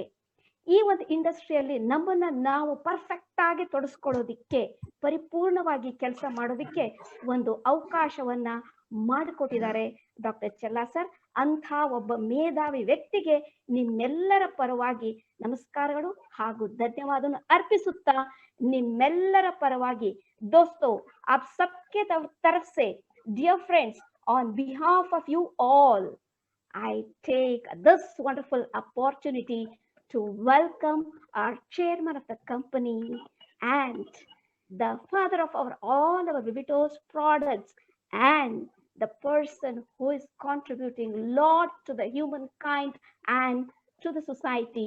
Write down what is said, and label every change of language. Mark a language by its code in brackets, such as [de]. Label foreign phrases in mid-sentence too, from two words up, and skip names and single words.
[kn] ಈ ಒಂದು ಇಂಡಸ್ಟ್ರಿಯಲ್ಲಿ ನಮ್ಮನ್ನ ನಾವು ಪರ್ಫೆಕ್ಟ್ ಆಗಿ ತೊಡಸ್ಕೊಳ್ಳೋದಿಕ್ಕೆ, ಪರಿಪೂರ್ಣವಾಗಿ ಕೆಲಸ ಮಾಡೋದಿಕ್ಕೆ ಒಂದು ಅವಕಾಶವನ್ನ ಮಾಡಿಕೊಟ್ಟಿದ್ದಾರೆ ಡಾಕ್ಟರ್ ಚೆಲ್ಲಾ ಸರ್. ಅಂಥ ಒಬ್ಬ ಮೇಧಾವಿ ವ್ಯಕ್ತಿಗೆ ನಿಮ್ಮೆಲ್ಲರ ಪರವಾಗಿ ನಮಸ್ಕಾರಗಳು ಹಾಗೂ ಧನ್ಯವಾದವನ್ನು ಅರ್ಪಿಸುತ್ತಾ, ನಿಮ್ಮೆಲ್ಲರ ಪರವಾಗಿ [hi] दोस्तो आप सबके तरफ से [en] dear friends, on behalf of you all, I take this wonderful opportunity to welcome our chairman of the company and the father of all our Vivitos products and the person who is contributing a lot to the humankind and to the society.